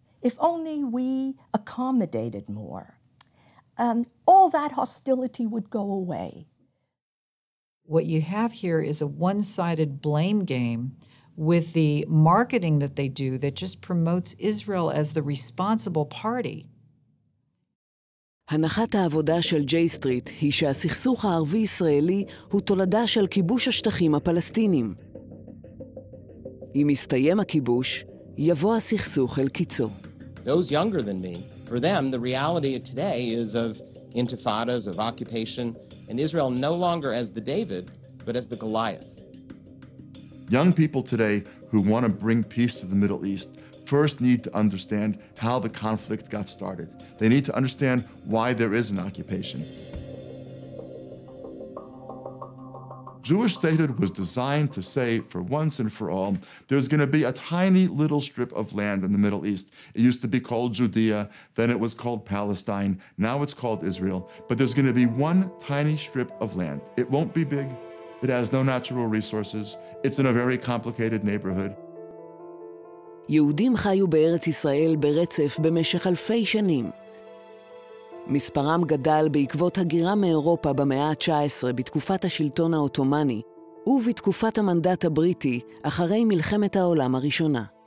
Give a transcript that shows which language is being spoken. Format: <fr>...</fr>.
<en>If only we accommodated more. All that hostility would go away. What you have here is a one-sided blame game with the marketing that they do that just promotes Israel as the responsible party.</en> <he>הנחת העבודה של ג'יי-סטריט היא שהסכסוך הערבי-ישראלי הוא תולדה של כיבוש השטחים הפלסטינים. אם יסתיים הכיבוש, יבוא הסכסוך אל קיצו.</he> <en>Those younger than me, for them, the reality of today is of intifadas, of occupation, and Israel no longer as the David, but as the Goliath. Young people today who want to bring peace to the Middle East first need to understand how the conflict got started. They need to understand why there is an occupation. Jewish statehood was designed to say, for once and for all, there's going to be a tiny little strip of land in the Middle East. It used to be called Judea, then it was called Palestine, now it's called Israel. But there's going to be one tiny strip of land. It won't be big. It has no natural resources. It's in a very complicated neighborhood.</en> <he>יהודים חיו בארץ ישראל ברצף במשך אלפי שנים. מספרם גדל בעקבות הגירה מאירופה במאה ה-19 בתקופת השלטון העות'מאני ובתקופת המנדט הבריטי אחרי מלחמת העולם הראשונה.</he>